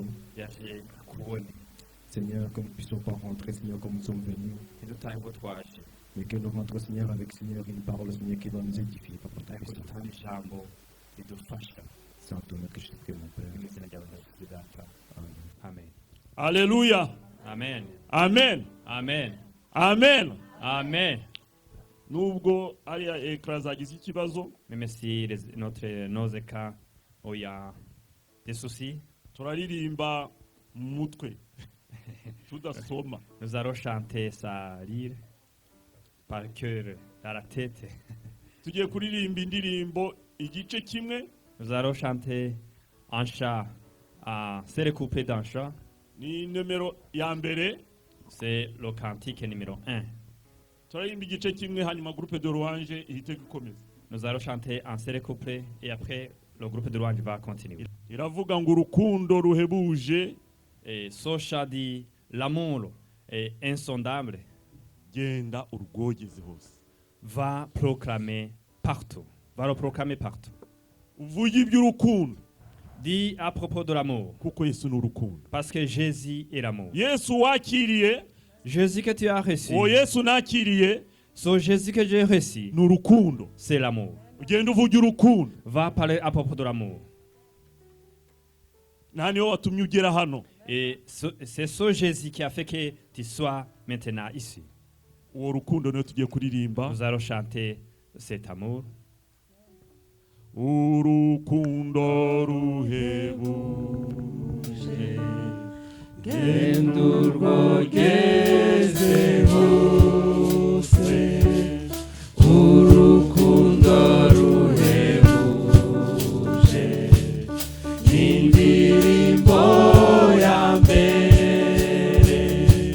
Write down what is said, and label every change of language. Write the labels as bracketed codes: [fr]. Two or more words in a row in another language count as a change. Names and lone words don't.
[fr] Seigneur, que nous ne puissions pas rentrer, Seigneur, comme nous sommes venus. Mais que nous rentrons, Seigneur, avec, Seigneur, une parole, Seigneur, qui va nous édifier, Papa Tout-Puissant. C'est en ton nom que je te prie, mon Père. Amen. Amen. Alléluia. Amen. Amen. Amen. Amen. Amen. [rw] Nubwo ariya ekara zagize ikibazo, [fr] Même si nos cas où il y a des soucis, [rw] turaririmba mu mutwe tudasoma. [fr] nous allons chanter ça lire par cœur dans la tête. [rw] Tugiye kuririmba indirimbo igice kimwe, [fr] Nous allons chanter un chant, c'est le couplet d'un chant. [rw] ni numero ya mbere. [fr] C'est le cantique numéro 1. [rw] Turaririmba igice kimwe, hanyuma [fr] groupe de louange [rw] ihite gukomeza. [fr] Nous allons chanter un seul couplet et après le groupe de louange va continuer. [rw] Iravuga ngo urukundo ruhebuje [fr] Et ce chant dit l'amour est insondable, [rw] genda urwogeze hose. [fr] va proclamer partout. Va le proclamer partout. [rw] Uvuge iby'urukundo [fr] Dit à propos de l'amour, [rw] kuko Yesu ni urukundo. [fr] parce que Jésus est l'amour. [rw] Yesu wakiriye, [fr] Jésus que tu as reçu, [rw] uwo Yesu nakiriye [fr] ce Jésus que j'ai reçu, [rw] ni urukundo. [fr] c'est l'amour. [rw] Ugenda uvuge urukundo. [fr] Va parler à propos de l'amour. [rw] nta niwe watumye ugera hano. [fr] Et c'est ce Jésus qui a fait que tu sois maintenant ici. [rw] Uwo rukundo niyo tugiye kuririmba. [fr] Nous allons chanter cet amour. [rw] Urukundo ruhebuje gendo rwogeze hose, urukundo ruhebuje indirimbo ya mbere